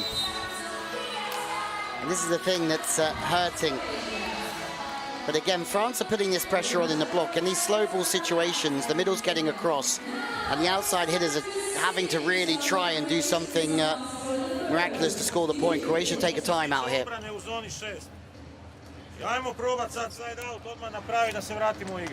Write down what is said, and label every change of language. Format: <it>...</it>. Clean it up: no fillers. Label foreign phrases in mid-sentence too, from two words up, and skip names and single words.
<en>And this is the thing that's hurting. But again, France are putting this pressure on in the block. In these slow ball situations, the middle's getting across, and the outside hitters are having to really try and do something miraculous to score the point. Croatia take a time out here.</en> <hr>Ajmo probat sad side out, odmah napravi da se vratimo u igru.</hr>